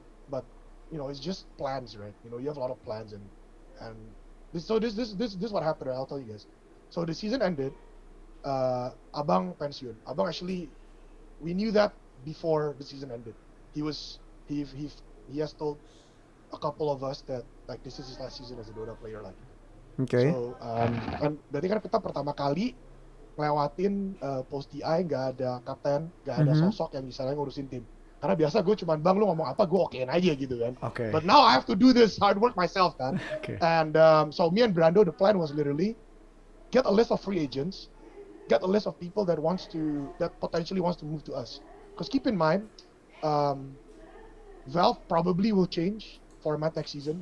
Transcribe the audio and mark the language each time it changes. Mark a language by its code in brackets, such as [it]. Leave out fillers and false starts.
[en] But you know, it's just plans, right? You know, you have a lot of plans and this is what happened. Right? I'll tell you guys. So the season ended. [id] Abang pensiun. [en] Abang actually, we knew that before the season ended. He has told a couple of us that like this is his last season as a Dota player like. Okay. [id] So kan berarti kan kita pertama kali ngelewatin post TI nggak ada kapten, nggak ada sosok yang misalnya ngurusin tim. Karena biasa gue cuman bang lu ngomong apa gue okein aja gitu kan. [en] Okay. But now I have to do this hard work myself kan. Okay. And so me and Brando, the plan was literally get a list of free agents, get a list of people that potentially wants to move to us. Because keep in mind, Valve probably will change format next season.